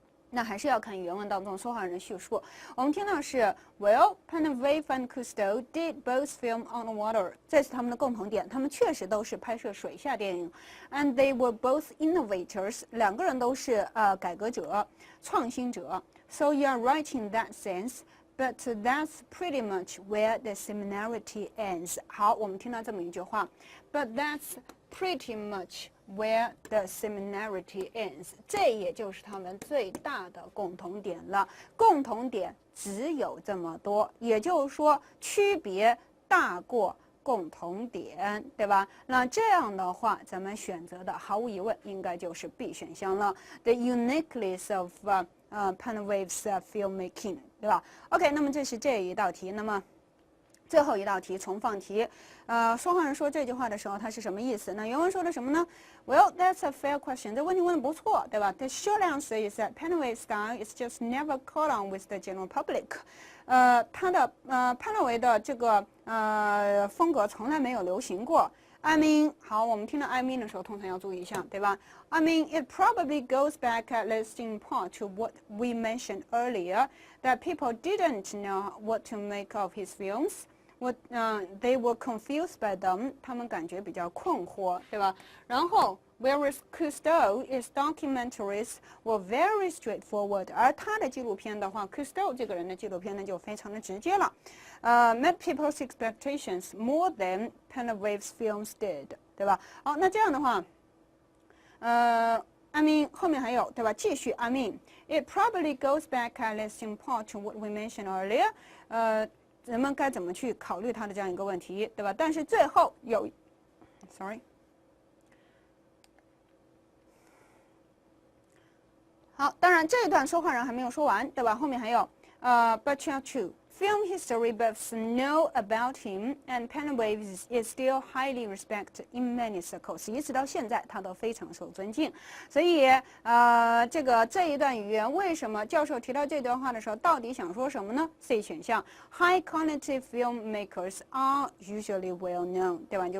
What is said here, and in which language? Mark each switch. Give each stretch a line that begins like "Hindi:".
Chinese: 那还是要看原文当中说话人的叙述。我们听到是
English: Well, Penwave and Cousteau did both film on the water，
Chinese: 这是他们的共同点，他们确实都是拍摄水下电影。
English: And they were both innovators，
Chinese: 两个人都是改革者、创新者。
English: So you are right in that sense。But that's pretty much where the similarity ends. 好，我们听到这么一句话 ，But that's pretty much where the similarity ends. 这也就是他们最大的共同点了。共同点只有这么多，也就是说，区别大过共同点，对吧？那这样的话，咱们选择的毫无疑问应该就是 B 选项了。
Chinese: The uniqueness of Penwave's filmmaking， 对吧 ？OK， 那么这是这一道题。那么最后一道题重放题。说话人说这句话的时候，它是什么意思？那原文说的什么呢
English: ？Well, that's a fair question。
Chinese: 这问题问的不错，对吧
English: ？The short answer is that Penwave's style is just never caught on with the general public。
Chinese: 他的潘乐维的这个风格从来没有流行过。
English: I mean，
Chinese: 好，我们听到
English: I mean
Chinese: 的时候，通常要注意一下，对吧
English: ？I mean, it probably goes back at least in part to what we mentioned earlier, that people didn't know what to make of his films. They were confused by them.
Chinese: 他们感觉比较困惑，对吧？然后
English: Whereas Cousteau's documentaries were very straightforward，
Chinese: 而他的纪录片的话 ，Cousteau 这个人的纪录片呢就非常的直接了。
English: Met people's expectations more than Penwave's films did，
Chinese: 对吧？好，那这样的话，I mean 后面还有对吧？继续
English: I mean it probably goes back at least in part to what we mentioned earlier。
Chinese: 人们该怎么去考虑他的这样一个问题，对吧？但是最后有 ，sorry。好，当然这一段说话人还没有说完，对吧？后面还有，
English: but you are true. Film history buffs know about him, and Penwave is still highly respected in many circles.
Chinese: 一直到现在，他都非常受尊敬。所以，这一段语言为什么教授提到这段话的时候，到底想说什么呢 ？C 选项 ，
English: High quality filmmakers are usually well known，
Chinese: 对吧？